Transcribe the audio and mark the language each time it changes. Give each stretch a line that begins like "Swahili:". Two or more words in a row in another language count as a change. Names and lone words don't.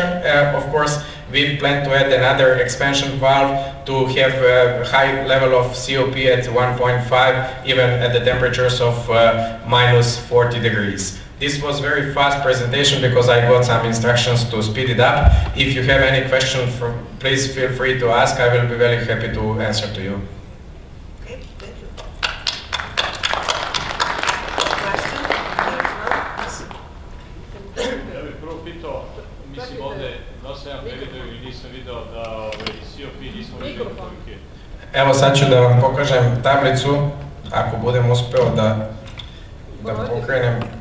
English: Of course, we plan to add another expansion valve to have a high level of COP at 1.5, even at the temperatures of minus 40 degrees. This was very fast presentation because I got some instructions to speed it up. If you have any question, please feel free to ask. I will be very happy to answer to you. Okay, thank you.
Serbian: Ja bih prvo pitao, mislim ovdje, da sam ja previdio i nisam video da COP nismo vidjeli koliki je. Evo sad ću da vam pokažem tablicu, ako budem uspeo da pokrenem.